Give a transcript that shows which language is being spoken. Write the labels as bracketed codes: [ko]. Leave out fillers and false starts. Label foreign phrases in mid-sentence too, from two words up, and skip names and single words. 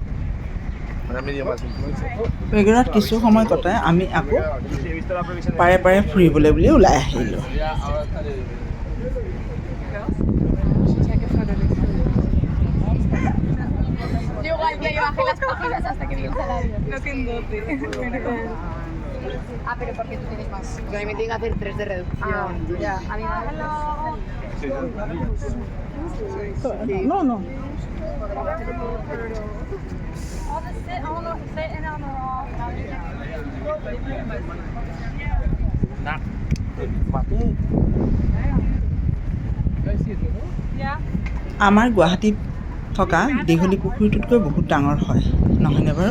[as] পেগৰাত কিছু সময় কটাই আমি আকৌ পাৰে পাৰে ফুৰিবলৈ বুলি ওলাই আহিলোঁ। [es] Yo igual que yo bajé las páginas hasta que vi el salario. No tengo Ah, pero porque tú tienes más. Yo a mí me tienen que hacer 3 de reducción. Ya. A mí me dan No, no. [as] আমাৰ গুৱাহাটীত থকা দীঘলী পুখুৰীটোতকৈ বহুত ডাঙৰ হয়, নহয়নে বাৰু?